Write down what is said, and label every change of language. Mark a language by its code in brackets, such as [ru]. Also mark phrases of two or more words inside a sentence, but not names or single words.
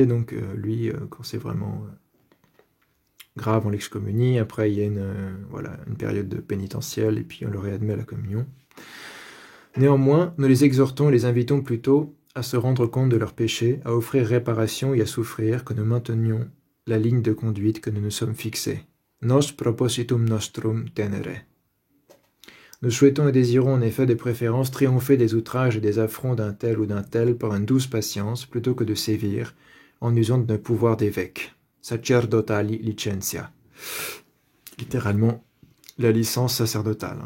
[fr] Donc, lui, quand c'est vraiment grave, on l'excommunie. Après, il y a une période de pénitentielle et puis on le réadmet à la communion. Néanmoins, nous les exhortons et les invitons plutôt à se rendre compte de leurs péchés, à offrir réparation et à souffrir que nous maintenions la ligne de conduite que nous nous sommes fixés. [la] Nos propositum nostrum tenere. [fr] Nous souhaitons et désirons en effet de préférence triompher des outrages et des affronts d'un tel ou d'un tel par une douce patience plutôt que de sévir en usant de nos pouvoirs d'évêque. [la] Sacerdotali licentia. [fr] Littéralement, la licence sacerdotale.